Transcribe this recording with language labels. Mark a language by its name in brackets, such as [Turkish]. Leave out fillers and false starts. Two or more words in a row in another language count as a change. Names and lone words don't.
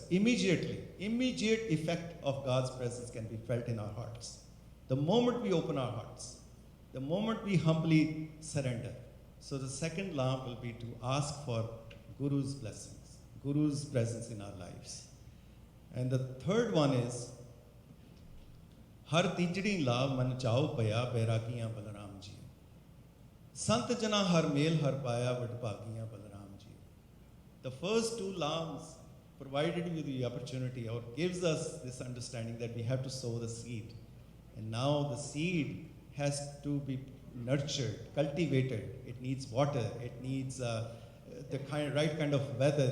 [English] Immediately, immediate effect of God's presence can be felt in our hearts. The moment we open our hearts, the moment we humbly surrender. So the second Lam will be to ask for Guru's blessings, Guru's presence in our lives. And the third one is, [Punjabi] ਹਰਿ ਤੀਜੜੀ ਲਾਵ ਮਨਿ ਚਾਉ ਭਇਆ ਬੈਰਾਗੀਆ ਬਲਿ ਰਾਮ ਜੀਉ. ਸੰਤ ਜਨਾ ਹਰਿ ਮੇਲੁ ਹਰਿ ਪਾਇਆ ਵਡਭਾਗੀਆ ਬਲਿ ਰਾਮ ਜੀਉ. [English] The first two Lams provided you the opportunity or gives us this understanding that we have to sow the seed. And now the seed has to be nurtured, cultivated. It needs water. It needs the right kind of weather.